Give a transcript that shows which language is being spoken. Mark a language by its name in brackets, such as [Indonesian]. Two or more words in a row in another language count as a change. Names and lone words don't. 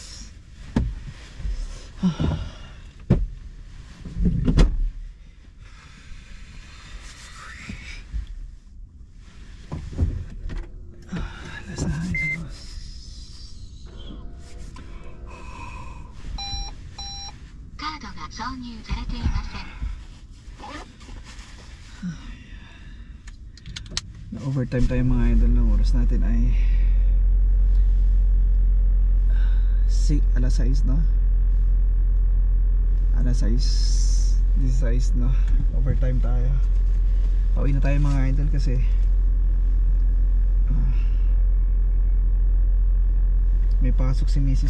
[Filipino] Lakas na hangin sa labas. [Japanese] Card が挿入されていません。 [Filipino] Overtime tayo mga idol. Ng oras natin ay alas 6, no? Alas 6 no? Overtime tayo. Pauwi na tayo mga idol kasi may pasok si Mrs.